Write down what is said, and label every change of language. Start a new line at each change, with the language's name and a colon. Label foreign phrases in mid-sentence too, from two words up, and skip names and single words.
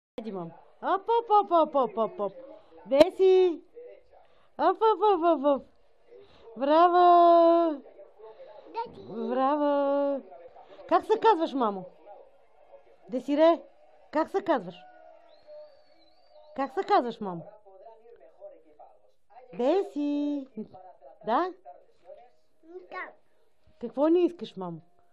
Turkish: Haydi mam. Hop hop hop hop hop hop hop. Деси. Hop hop hop hop hop.
Bulgarian: Браво! Браво! Как се казваш, мамо? Десире, как се казваш? Как се казваш, мамо? Деси! Да? Какво не искаш, мамо?